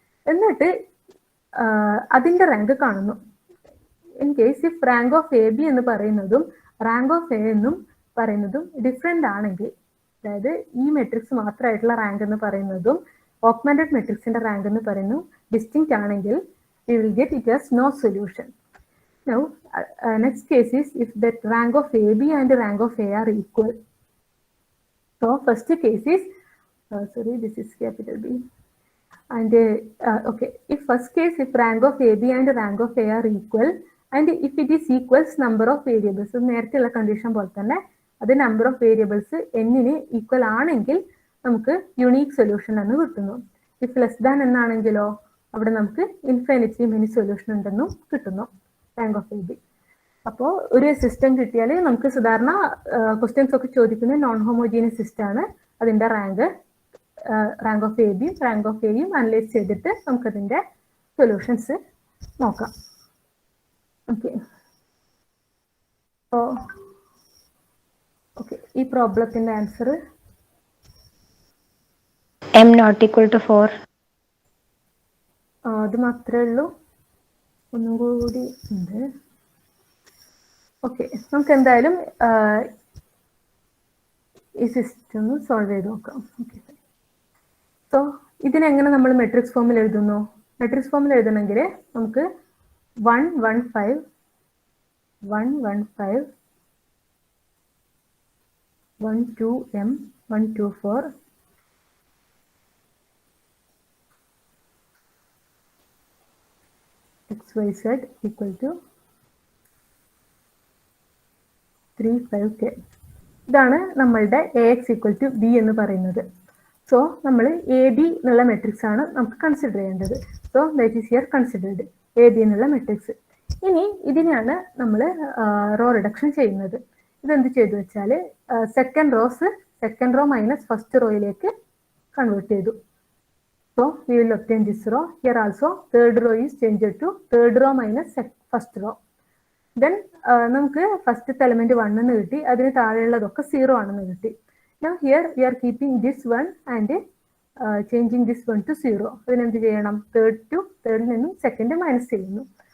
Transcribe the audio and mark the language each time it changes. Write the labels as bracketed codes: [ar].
[ml] എന്നിട്ട് അതിന്റെ റാങ്ക് കാണുന്നു. In case if rank of AB എന്ന് പറയുന്നതും റാങ്ക് ഓഫ് A എന്നും പറയുന്നതും ഡിഫറെന്റ് ആണെങ്കിൽ, അതായത് ഈ മെട്രിക്സ് മാത്രമായിട്ടുള്ള റാങ്ക് എന്ന് പറയുന്നതും ഓഗ്മെന്റഡ് മെട്രിക്സിന്റെ റാങ്ക് എന്ന് പറയുന്നു ഡിസ്റ്റിങ്ക്റ്റ് ആണെങ്കിൽ, [en] we will get it as no solution. Now next case is if that rank of AB and rank of A are equal. So first case is sorry, this is capital B. And okay, if first case, if rank of AB and rank of A are equal, and if it is equals number of variables, [ml] നേരത്തെയുള്ള condition പോലെ തന്നെ അത് number of variables എന്നിന് equal ആണെങ്കിൽ നമുക്ക് unique solution എന്ന് കിട്ടുന്നു. If less than എന്നാണെങ്കിലോ അവിടെ നമുക്ക് ഇൻഫിനിറ്റ്ലി മെനി സൊല്യൂഷൻ ഉണ്ടെന്നും കിട്ടുന്നു റാങ്ക് ഓഫ് എ ബി. അപ്പോൾ ഒരു സിസ്റ്റം കിട്ടിയാൽ നമുക്ക് സാധാരണ ക്വസ്റ്റ്യൻസ് ഒക്കെ ചോദിക്കുന്നത് നോൺ ഹോമോജീനിയസ് സിസ്റ്റം ആണ്. അതിൻ്റെ റാങ്ക് ഓഫ് എ ബിയും റാങ്ക് ഓഫ് എയും അനലൈസ് ചെയ്തിട്ട് നമുക്കതിൻ്റെ സൊല്യൂഷൻസ് നോക്കാം. ഓക്കെ, അപ്പോൾ ഓക്കെ, ഈ പ്രോബ്ലത്തിൻ്റെ answer [en] m not equal to 4. [ml] അത് മാത്രമേ ഉള്ളൂ, ഒന്നും കൂടി ഉണ്ട്. ഓക്കെ, നമുക്ക് എന്തായാലും ഈ സിസ്റ്റം സോൾവ് ചെയ്ത് നോക്കാം. ഓക്കെ, സോ ഇതിനെങ്ങനെ നമ്മൾ മെട്രിക്സ് ഫോമിൽ എഴുതുന്നു? മെട്രിക്സ് ഫോമിൽ എഴുതണമെങ്കിൽ നമുക്ക് 1 1 5 1 1 5 1 2 m 1 2 4 xyz equal to 3 5 k. ഇതാണ് നമ്മളുടെ AX equal to B എന്ന് പറയുന്നത്. സോ നമ്മൾ AB എന്നുള്ള മെട്രിക്സ് ആണ് നമുക്ക് കൺസിഡർ ചെയ്യേണ്ടത്. So that is here considered AB എന്നുള്ള മെട്രിക്സ്. ഇനി ഇതിനെയാണ് നമ്മൾ റോ റിഡക്ഷൻ ചെയ്യുന്നത്. ഇതെന്ത് ചെയ്തു വെച്ചാൽ second row minus first റോയിലേക്ക് convert ചെയ്തു. [en] So we will obtain this row. Here also third row is changed to third row minus first row. [ml] Then നമുക്ക് ഫസ്റ്റത്തെ എലമെന്റ് 1 എന്ന് കിട്ടി, അതിന് താഴെയുള്ളതൊക്കെ 0 ആണെന്ന് കിട്ടി. [en] Now here we are keeping this one and changing this one to 0. [ml] അതിനെന്ത് ചെയ്യണം? തേർഡിൽ നിന്നും സെക്കൻഡ് മൈനസ് ചെയ്യുന്നു.